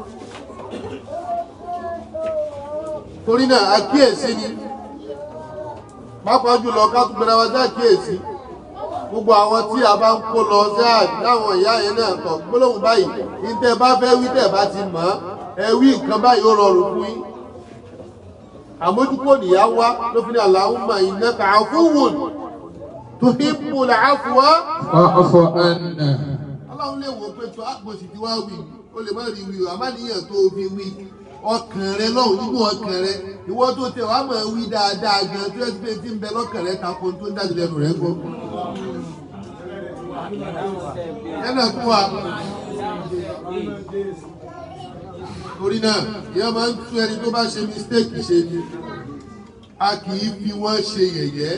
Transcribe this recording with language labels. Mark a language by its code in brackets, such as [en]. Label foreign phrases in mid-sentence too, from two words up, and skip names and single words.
[yo] torí náà àkíyèsí ni pàápàá jùlọ ká tún gbẹdẹ wá sí àkíyèsí gbogbo àwọn tí a bá ń kó lọ sáà láwọn ìyá yẹn náà tọ̀ gbólóhùn báyìí ní tẹ́ bá fẹ́ wí tẹ́ bá ti mọ̀ ẹ wí nǹkan báyìí ó rọrùn fún yín. àmójúkò nìyá wá ló fi ní [ar] Allahumma innaka afuwwun tuhibbul afwa fa'fu anna. [yo] Ọlọ́run lè wò pé tó àpòsì tí wá wí o lè má rí wí o àmàníyàn tó fi wí ọkàn rẹ lọ́hùn nínú ọkàn rẹ ìwọ tó tẹ wàá mọ̀ wí dáadáa gan tó ẹsẹ̀ pé tí ń bẹ lọ́kàn rẹ tako tó ń jáde lẹ́nu rẹ gbọ́. ẹnà fún wa torí náà ìyá máa ń tún ẹni tó bá ṣe mistake ṣe ni a kì í fi wọ́n ṣe yẹ̀yẹ́.